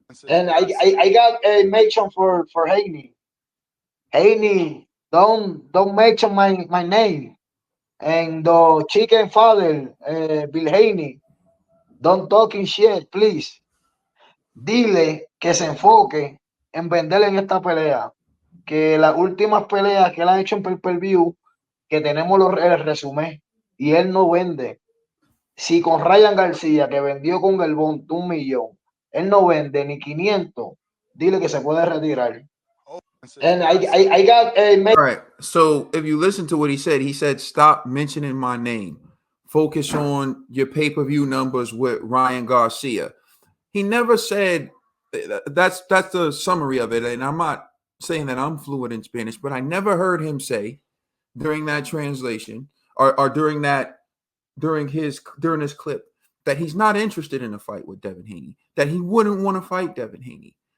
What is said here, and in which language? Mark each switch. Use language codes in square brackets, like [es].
[en] And I got a mention for Haney. Haney, don't mention my name. And the chicken father, Bill Haney, don't talking shit, please. [es] Dile que se enfoque en vender en esta pelea. Que las últimas peleas que él ha hecho en pay-per-view, que tenemos el resumen, y él no vende. Si con Ryan García, que vendió con el Bond 1 millón, él no vende ni 500, dile que se puede retirar. [en] And I got a All right. So if you listen to what he said, stop mentioning my name. Focus on your pay-per-view numbers with Ryan Garcia. He never said that's the summary of it. And I'm not saying that I'm fluent in Spanish, but I never heard him say during that translation or during this clip that he's not interested in a fight with Devin Haney, that he wouldn't want to fight Devin Haney.